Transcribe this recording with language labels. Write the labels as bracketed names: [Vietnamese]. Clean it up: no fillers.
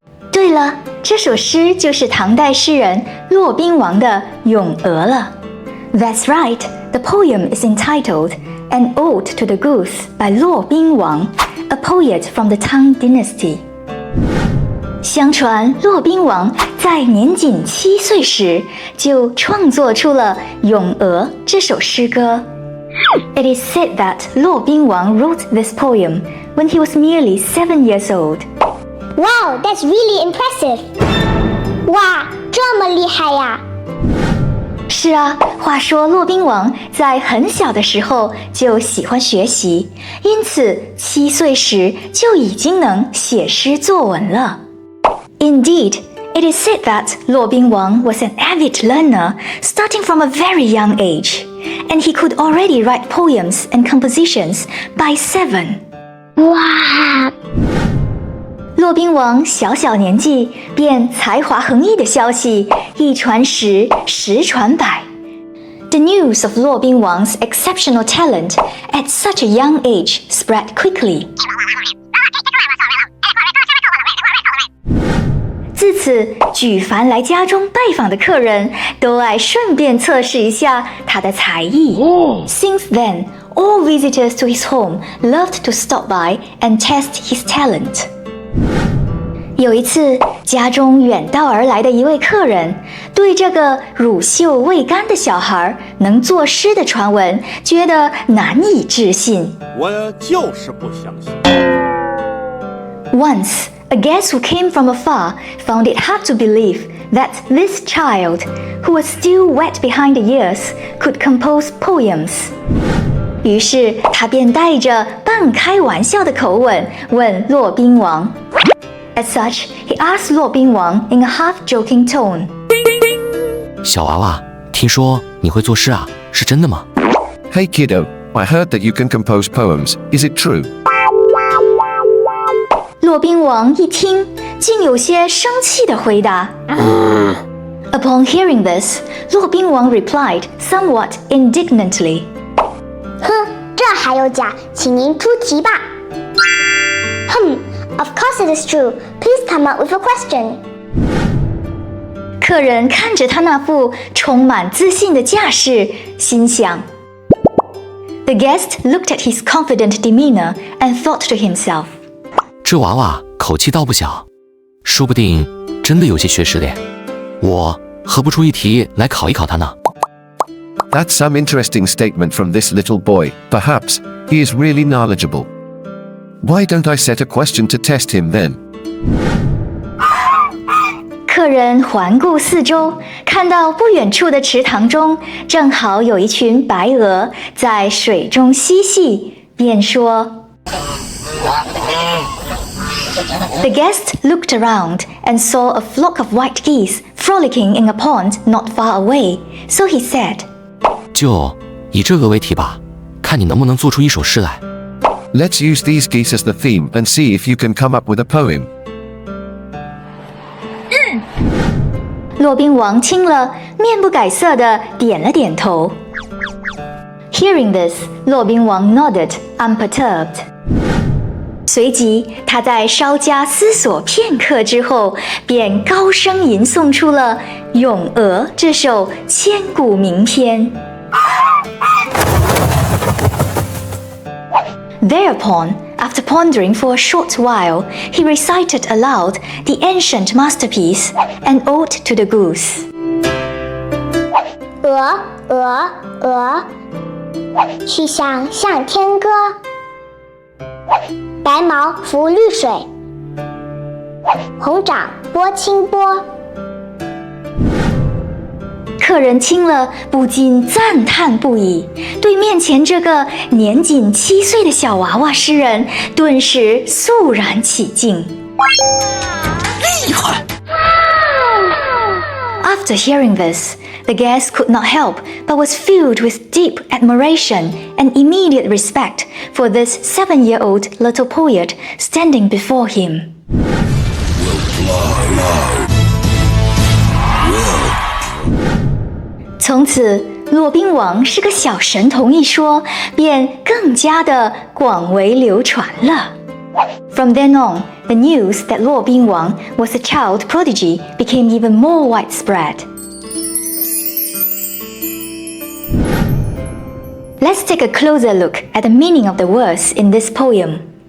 [Chinese] 对了，这首诗就是唐代诗人骆宾王的《咏鹅》了。 [English] That's right, the poem is entitled An Ode to the Goose by 骆宾王, a poet from the Tang Dynasty. [Chinese] 相传骆宾王在年仅7岁时就创作出了《咏鹅》这首诗歌。 [English] It is said that 骆宾王 wrote this poem when he was merely 7 years old. Wow, that's really impressive. [Chinese] 哇，这么厉害呀！是啊，话说骆宾王在很小的时候就喜欢学习，因此7岁时就已经能写诗作文了。 [English] Indeed, it is said that 骆宾王 was an avid learner starting from a very young age, and he could already write poems and compositions by 7. [Chinese] 哇！骆宾王小年纪便才华横溢的消息一传十，十传百。 [English] The news of 骆宾王's exceptional talent at such a young age spread quickly. [Chinese] 自此，举凡来家中拜访的客人都爱顺便测试一下他的才艺。 [English] Since then, all visitors to his home loved to stop by and test his talent. [Chinese] 有一次，家中远道而来的一位客人，对这个乳臭未干的小孩能作诗的传闻觉得难以置信。我就是不相信。 [English] Once, a guest who came from afar found it hard to believe that this child, who was still wet behind the ears, could compose poems. [Chinese] 于是他便带着半开玩笑的口吻问骆宾王。 [English] As such, he asked 骆宾王 in a half-joking tone. [Chinese] 小娃娃，听说你会作诗啊，是真的吗？ [English] Hey kiddo, I heard that you can compose poems. Is it true? [Chinese] 骆宾王一听，竟有些生气地回答。 [English] Upon hearing this, 骆宾王 replied somewhat indignantly. [Chinese] 哼，这还有假，请您出题吧。 [English] Of course it is true. Please come up with a question. [Chinese] 客人看着他那副充满自信的架势，心想。 [English] The guest looked at his confident demeanor and thought to himself. [Chinese] 这娃娃口气倒不小，说不定真的有些学识的。我何不出一题来考一考他呢？ [English] That's some interesting statement from this little boy. Perhaps he is really knowledgeable. Why don't I set a question to test him then? [Chinese] 客人环顾四周，看到不远处的池塘中正好有一群白鹅在水中嬉戏，便说。 [English] The guest looked around and saw a flock of white geese frolicking in a pond not far away, so he said, [Chinese] 就以这个为题吧，看你能不能做出一首诗来。 [English] Let's use these geese as the theme and see if you can come up with a poem. [Chinese] 骆宾王听了，面不改色地点了点头。 [English] Hearing this, 骆宾王 nodded, unperturbed. [Chinese] 随即，他在稍加思索片刻之后，便高声吟诵出了《咏鹅》这首千古名篇。 [English] Thereupon, after pondering for a short while, he recited aloud the ancient masterpiece, An Ode to the Goose. [Chinese] 鹅，鹅，鹅，曲项向天歌。白毛浮绿水，红掌拨清波。客人听了不禁赞叹不已，对面前这个年仅7岁的小娃娃诗人顿时肃然起敬。厉害！ [English] After hearing this, the guest could not help but was filled with deep admiration and immediate respect for this 7-year-old little poet standing before him. [Chinese] 从此，骆宾王是个小神童一说，便更加的广为流传了。 [English] From then on, the news that 骆宾王 was a child prodigy became even more widespread. Let's take a closer look at the meaning of the words in this poem.